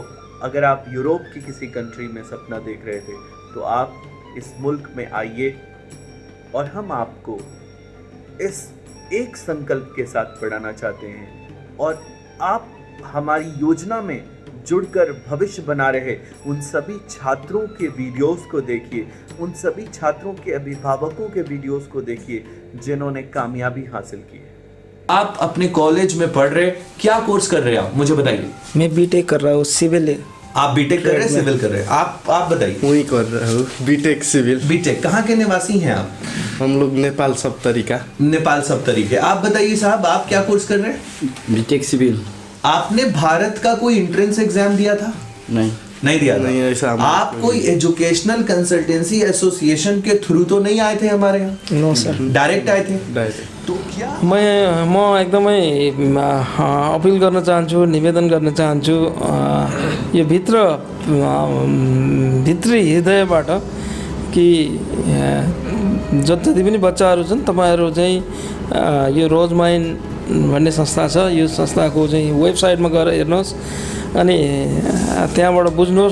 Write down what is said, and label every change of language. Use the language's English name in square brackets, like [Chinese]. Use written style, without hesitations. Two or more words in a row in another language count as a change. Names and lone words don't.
[Hindi] अगर आप यूरोप की किसी कंट्री में सपना देख रहे थे तो आप इस मुल्क में आइए और हम आपको इस एक संकल्प के साथ पढ़ाना चाहते हैं और आप हमारी योजना में जुड़कर भविष्य बना रहे उन सभी छात्रों के वीडियोस को देखिए, उन सभी छात्रों के अभिभावकों के वीडियोस को देखिए जिन्होंने कामयाबी हासिल की है। आप अपने कॉलेज में पढ़ रहे, क्या कोर्स कर रहे हैं आप, मुझे बताइए। मैं बीटेक कर रहा हूँ, सिविल। आप बीटेक कर रहे हैं, सिविल कर रहे हैं, आप बताइए। वही कर रहा हूँ, बीटेक सिविल। बीटेक कहाँ के निवासी हैं आप? हम लोग नेपाल सप्तरी का। नेपाल सप्तरी के। आप बताइए साहब, आप क्या कोर्स कर रहे हैं? बीटेक सिविल। आपने भारत का कोई [English] entrance exam [Hindi] दिया था? नहीं दिया था। नहीं, ऐसा आप कोई [English] educational consultancy association [Hindi] के थ्रू तो नहीं आए थे हमारे यहाँ? [English] no sir, [Hindi] डायरेक्ट आए थे। तो क्या [Nepali] म एकदमै अपिल गर्न चाहन्छु, निवेदन गर्न चाहन्छु यो भित्री हृदयबाट कि जति पनि बच्चाहरू छन् तपाईहरू चाहिँ यो रोजमाइन भन्ने संस्था छ, यो संस्थाको चाहिँ वेबसाइटमा गएर हेर्नुहोस् अनि त्यहाँबाट बुझ्नुहोस्।